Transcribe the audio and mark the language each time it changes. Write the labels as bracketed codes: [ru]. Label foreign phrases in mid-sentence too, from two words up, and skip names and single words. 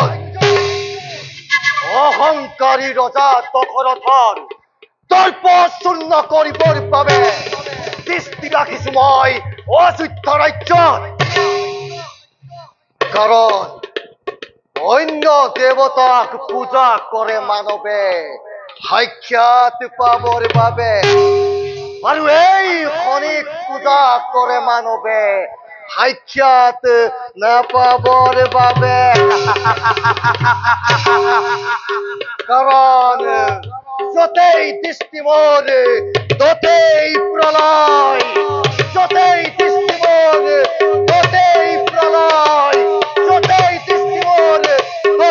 [as] অহংকারী রজা দশরথর দর্প শূন্য করিবৰ বাবে দৃষ্টি ৰাখিছো মই অযোধ্যা ৰাজ্যত কাৰণ অন্য দেৱতাক পূজা কৰে মানৱে সাক্ষাৎ পাবৰ বাবে আৰু এই খনিক পূজা কৰে মানৱে সাক্ষাৎ নাপাবৰ বাবে কাৰণ যতেই দৃষ্টি মোর ততেই প্রলয় যতেই দৃষ্টি মোর ততেই প্রলয় যতেই দৃষ্টি মোর